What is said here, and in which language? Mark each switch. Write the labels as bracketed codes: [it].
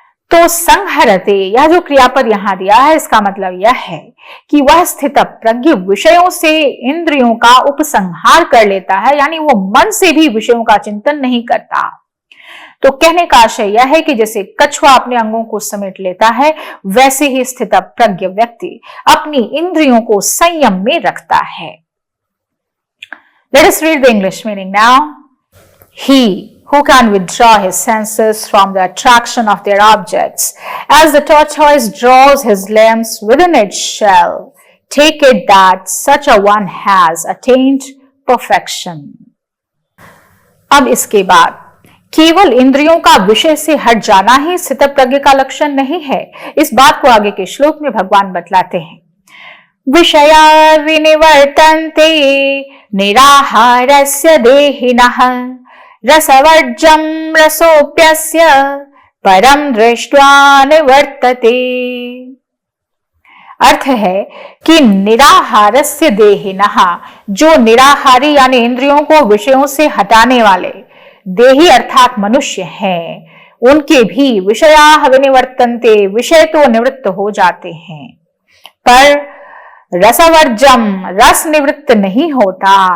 [hi] तो संहरते, यह जो क्रियापद यहां दिया है, इसका मतलब यह है कि वह स्थितप्रज्ञ विषयों से इंद्रियों का उपसंहार कर लेता है, यानी वो मन से भी विषयों का चिंतन नहीं करता। तो कहने का आशय यह है कि जैसे कछुआ अपने अंगों को समेट लेता है, वैसे ही स्थितप्रज्ञ व्यक्ति अपनी इंद्रियों को संयम में रखता है। [en] Let us read the English meaning now. He who can withdraw his senses from the attraction of their objects, as the tortoise draws his limbs within its shell, take it that such a one has attained perfection. [hi] अब इसके बाद केवल इंद्रियों का विषय से हट जाना ही स्थितप्रज्ञ का लक्षण नहीं है। इस बात को आगे के श्लोक में भगवान बतलाते हैं। [sa] विषया विनिवर्तन्ते निराहारस्य देहिनः रसवर्जं रसोऽप्यस्य परं दृष्ट्वा निवर्तते। [hi] अर्थ है कि [sa] निराहारस्य देहिनः, [hi] जो निराहारी यानी इंद्रियों को विषयों से हटाने वाले देही अर्थात मनुष्य हैं, उनके भी [sa] विषयाः विनिवर्तन्ते, [hi] विषय तो निवृत्त हो जाते हैं, पर [sa] रसवर्जम, [hi] रस निवृत्त नहीं होता।